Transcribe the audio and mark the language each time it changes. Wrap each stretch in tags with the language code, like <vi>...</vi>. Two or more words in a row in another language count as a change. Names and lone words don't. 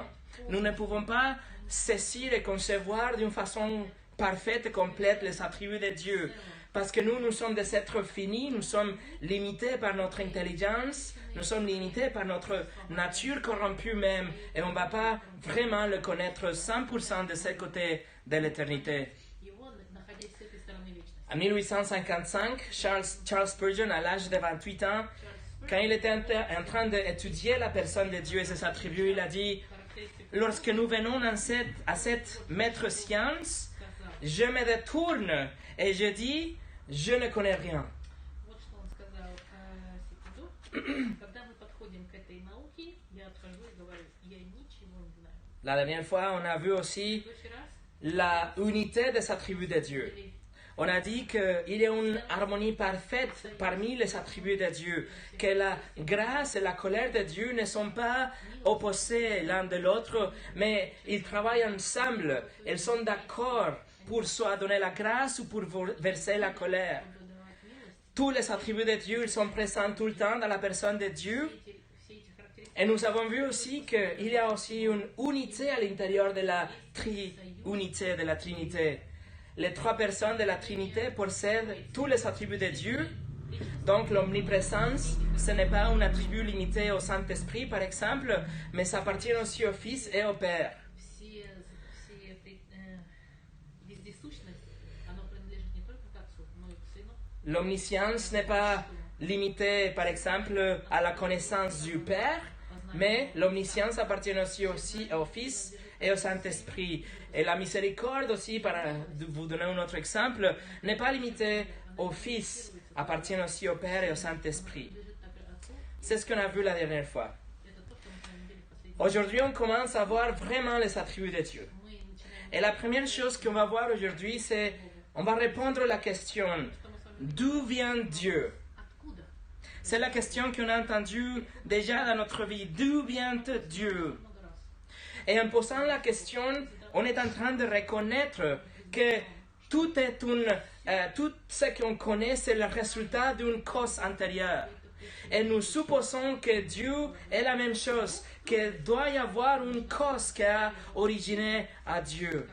<fr>Nous ne pouvons pas saisir et concevoir d'une façon parfaite et complète les attributs de Dieu. Parce que nous sommes des êtres finis, nous sommes limités par notre intelligence, nous sommes limités par notre nature corrompue même, et on ne va pas vraiment le connaître 100% de ce côté de l'éternité.</fr> <ru>Его, находясь с этой стороны вечности.</ru> <fr>En 1855, Charles Spurgeon, à l'âge de 28 ans, quand il était en train d'étudier la personne de Dieu et ses attributs, il a dit « Lorsque nous venons à cette maître science, je me détourne et je dis « Je ne connais rien ».</fr> <ru>Вот что он сказал, секунду. Когда мы подходим к этой науке, я отхожу и говорю, я ничего не знаю.</ru> <fr>La dernière fois, on a vu aussi</fr> <ru>В следующий раз</ru> <fr>la unité des attributs de Dieu. On a dit qu'il y a une harmonie parfaite parmi les attributs de Dieu, que la grâce et la colère de Dieu ne sont pas opposés l'un de l'autre, mais ils travaillent ensemble, ils sont d'accord pour soit donner la grâce ou pour verser la colère. Tous les attributs de Dieu ils sont présents tout le temps dans la personne de Dieu.</fr> <ru>все эти характеристики</ru> <fr>Et nous avons vu aussi qu'il y a aussi une unité à l'intérieur de la triunité, de la Trinité. Les trois personnes de la Trinité possèdent tous les attributs de Dieu. Donc l'omniprésence, ce n'est pas un attribut limité au Saint-Esprit, par exemple, mais ça appartient aussi au Fils et au Père.</fr> <ru>вездесущность, оно принадлежит не только к Отцу, но и к Сыну.</ru> <fr>L'omniscience n'est pas limitée, par exemple, à la connaissance du Père, mais l'omniscience appartient aussi au Fils et au Saint-Esprit. Et la miséricorde aussi, pour vous donner un autre exemple, n'est pas limitée au Fils, appartient aussi au Père et au Saint-Esprit. C'est ce qu'on a vu la dernière fois.</fr> <ru>Это то, что мы с вами видели в последнем.</ru> <fr>Aujourd'hui, on commence à voir vraiment les attributs de Dieu.</fr> <ru>Мы начинаем</ru> <fr>Et la première chose qu'on va voir aujourd'hui, c'est, on va répondre à la question, d'où vient Dieu?</fr> <ru>откуда.</ru> <fr>C'est la question qu'on a entendue déjà dans notre vie. D'où vient Dieu?</fr> <ru>Много раз.</ru> <fr>Et en posant la question, on est en train de reconnaître que tout ce qu'on connaît, c'est le résultat d'une cause antérieure. Et nous supposons que Dieu est la même chose, qu'il doit y avoir une cause qui a originé à Dieu.</fr>